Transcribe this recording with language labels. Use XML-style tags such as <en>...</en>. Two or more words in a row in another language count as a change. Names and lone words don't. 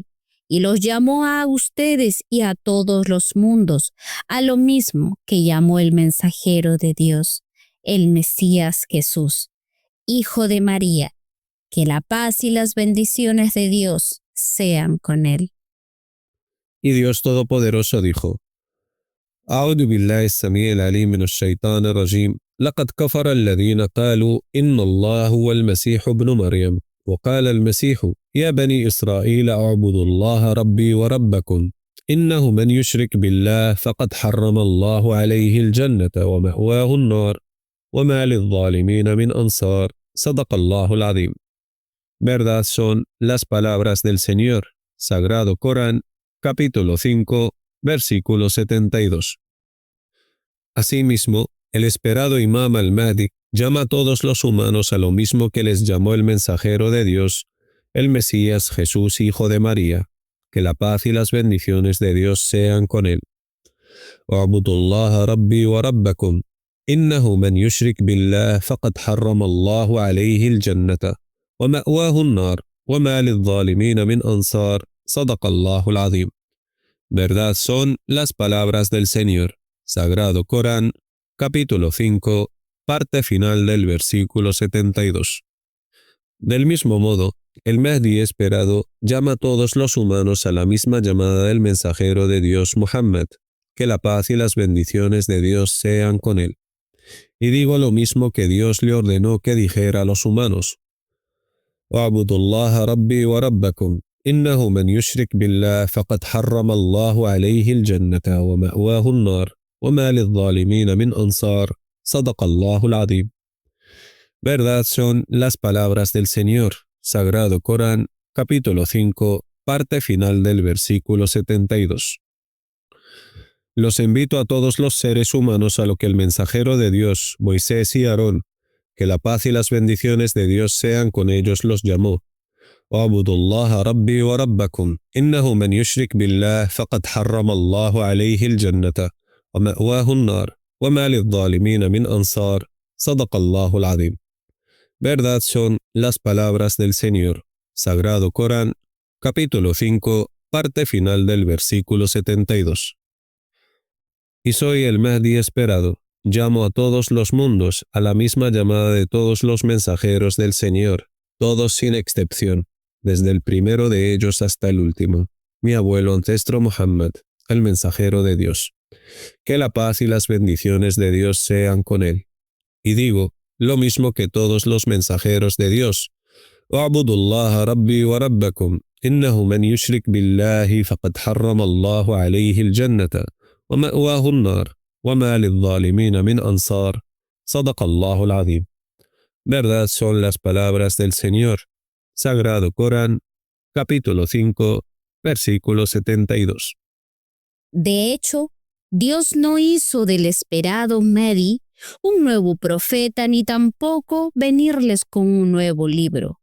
<es>Y los llamó a ustedes y a todos los mundos, a lo mismo que llamó el mensajero de Dios, el Mesías Jesús, hijo de María. Que la paz y las bendiciones de Dios sean con él. Y Dios Todopoderoso dijo:</es> <ar>أعوذ بالله السميع العليم من الشيطان الرجيم لقد كفر الذين قالوا إن الله هو المسيح ابن مريم وقال المسيح يا بني إسرائيل اعبدوا الله ربي وربكم إنه من يشرك بالله فقد حرم الله عليه الجنة ومأواه النار وما للظالمين من أنصار صدق الله العظيم.</ar> <es>Verdad son las palabras del Señor. Sagrado Corán, capítulo 5, versículo 72. Asimismo, el esperado Imam Al-Mahdi llama a todos los humanos a lo mismo que les llamó el mensajero de Dios, el Mesías Jesús, hijo de María. Que la paz y las bendiciones de Dios sean con él.</es> <ar>اعبدوا الله ربي وربكم إنه من يشرك بالله فقد حرم الله عليه الجنة ومأواه النار وما للظالمين من أنصار صدق الله العظيم.</ar> <es>Verdad son las palabras del Señor. Sagrado Corán, capítulo 5, parte final del versículo 72. Del mismo modo, el Mahdi esperado llama a todos los humanos a la misma llamada del mensajero de Dios Muhammad, que la paz y las bendiciones de Dios sean con él. Y digo lo mismo que Dios le ordenó que dijera a los humanos:</es> <ar>اعبدوا الله ربي وربكم إنه من يشرك بالله فقد حرم الله عليه الجنة ومأواه النار وما للظالمين من أنصار صدق الله العظيم.</ar> <es>Verdad son las palabras del Señor. Sagrado Corán, capítulo 5, parte final del versículo 72. Los invito a todos los seres humanos a lo que el mensajero de Dios, Moisés y Aarón, que la paz y las bendiciones de Dios sean con ellos, los llamó:</es> <ar>اعبدوا الله ربي وربكم إنه من يشرك بالله فقد حرم الله عليه الجنة ومأواه النار وما للظالمين من أنصار صدق الله العظيم.</ar> <es>Verdad son las palabras del Señor. Sagrado Corán, capítulo 5, parte final del versículo 72. Y soy el Mahdi esperado. Llamo a todos los mundos a la misma llamada de todos los mensajeros del Señor, todos sin excepción, desde el primero de ellos hasta el último, mi abuelo ancestro Muhammad, el mensajero de Dios. Que la paz y las bendiciones de Dios sean con él. Y digo lo mismo que todos los mensajeros de Dios:</es> <ar>اعبدوا الله ربي وربكم إنه من يشرك بالله فقد حرم الله عليه الجنة ومأواه النار وما للظالمين من أنصار صدق الله العظيم.</ar> <es>Verdad son las palabras del Señor. Sagrado Corán, capítulo 5, versículo 72. De hecho, Dios no hizo del esperado Mahdi un nuevo profeta ni tampoco venirles con un nuevo libro.</es>